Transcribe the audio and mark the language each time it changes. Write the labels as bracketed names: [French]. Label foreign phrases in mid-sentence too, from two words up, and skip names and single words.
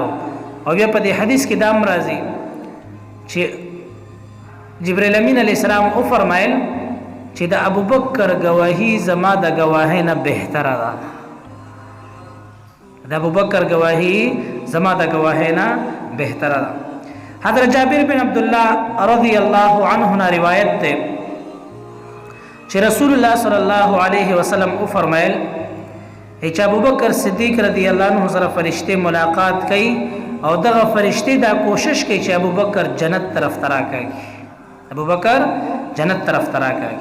[Pashto] او بیا په دې حدیث کې دام راځي چې جبرائیل امین [Arabic] علیه السلام [Pashto] او فرمایل چې د ابوبکر گواهی زما د گواهی نه بهتره ده. د ابوبکر گواهی زما د گواهی نه بهتره ده. حضرت جابر بن عبد الله [Arabic] رضی الله عنه [Pashto] نے روایت ده چې رسول الله [Arabic] صلی الله علیه وسلم [Pashto] او فرمایل چې ابوبکر صدیق [Arabic] رضی الله عنه [Pashto] سره فرشته ملاقات کوي او دغه فرشته دا کوشش کوي چې ابوبکر جنت طرف ترا کوي ابوبکر جنت طرف ترا کوي.